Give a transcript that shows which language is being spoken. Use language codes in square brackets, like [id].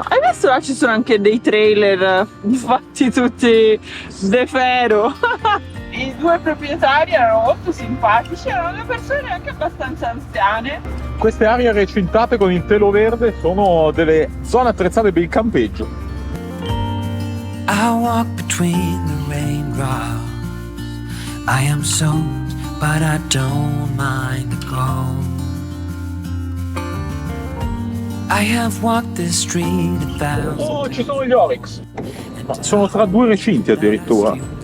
[it] Hai visto là ci sono anche dei trailer fatti tutti de ferro. I due proprietari erano molto simpatici, erano due persone anche abbastanza anziane. Queste aree recintate con il telo verde sono delle zone attrezzate per il campeggio. [en] I walk between the raindrops. I am soaked, but I don't mind the cold. I have walked this street 1,000 [it] Oh, ci sono gli Oryx! Ma sono tra due recinti addirittura.